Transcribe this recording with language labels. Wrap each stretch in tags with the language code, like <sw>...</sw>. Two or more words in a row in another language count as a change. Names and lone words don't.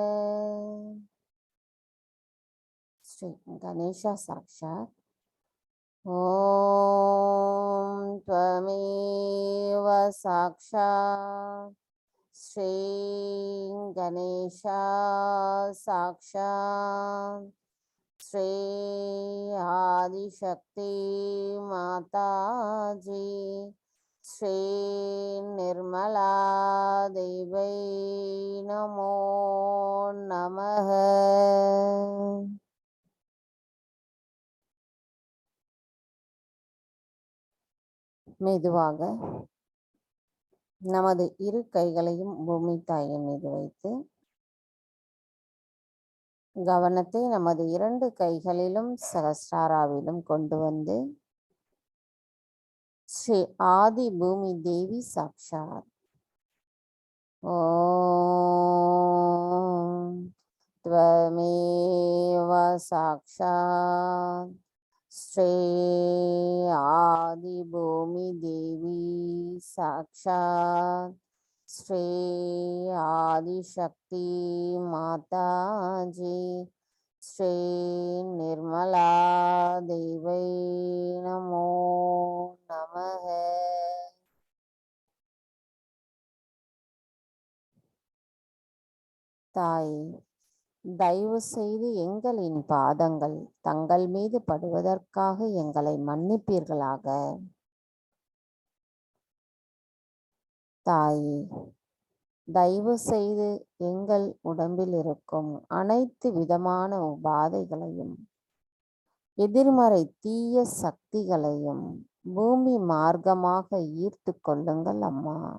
<sa>श्री गणेश साक्षात् ओम त्वमेव साक्षात् श्री गणेश साक्षात् श्री आदिशक्ति माताजी श्री निर्मला देवै नमो नमः</sa> <ta>மெதுவாக நமது இரு கைகளையும் பூமி தாயின் மீது வைத்து கவனத்தை நமது இரண்டு கைகளிலும் சகஸ்ராராவிலும் கொண்டு வந்து</ta> <sa>श्री आदि भूमि देवी साक्षात् ஓம் त्वमेव साक्षात् श्री आदि भूमि देवी साक्षात् श्री आदिशक्ति माताजी श्री निर्मला देवै नमो नमः</sa> <ta>தாய் தயவு செய்து எங்களின் பாதங்கள் தங்கள் மீது படுவதற்காக எங்களை மன்னிப்பீர்களாக. தாயே, தயவு செய்து எங்கள் உடம்பில் இருக்கும் அனைத்து விதமான உபாதைகளையும் எதிர்மறை தீய சக்திகளையும் பூமி மார்க்கமாக ஈர்த்து கொள்ளுங்கள் அம்மா.</ta>